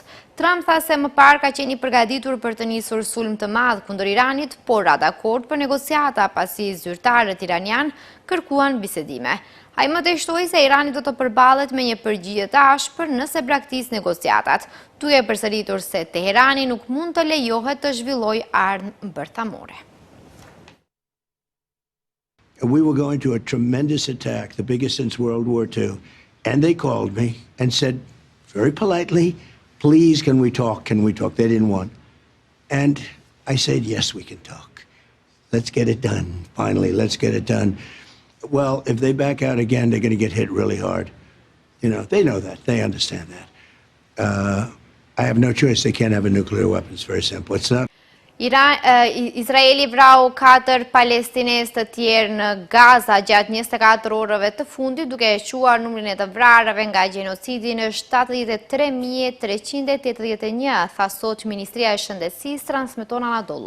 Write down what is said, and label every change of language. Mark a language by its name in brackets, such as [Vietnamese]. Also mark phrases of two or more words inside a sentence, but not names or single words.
[Albanian] Trump tha se më parë ka qenë i përgatitur për të nisur sulm të madh kundër Iranit, por ra dakord për negociata pasi zyrtarët iranian kërkuan bisedime. Ai më dështoi se Irani do të përballet me një përgjigje të ashpër nëse braktis negociatat, duke përsëritur se Teherani nuk mund të lejohet të zhvillojë armë bërthamore. [English] We were going to a tremendous attack, the biggest since World War II, and they called me and said very politely, please, can we talk? Can we talk? They didn't want. And I said, yes, we can talk. Let's get it done. Finally, let's get it done. Well, if they back out again, they're going to get hit really hard. You know, they know that. They understand that. I have no choice. They can't have a nuclear weapon. It's very simple. It's not. [Albanian] Izraeli vrau 4 palestinez të tjerë në Gaza gjatë 24 orëve të fundit, duke quar numrin e të vrarëve nga gjenocidi në 73.381, tha sot Ministria e Shëndetësisë, transmeton Anadolu.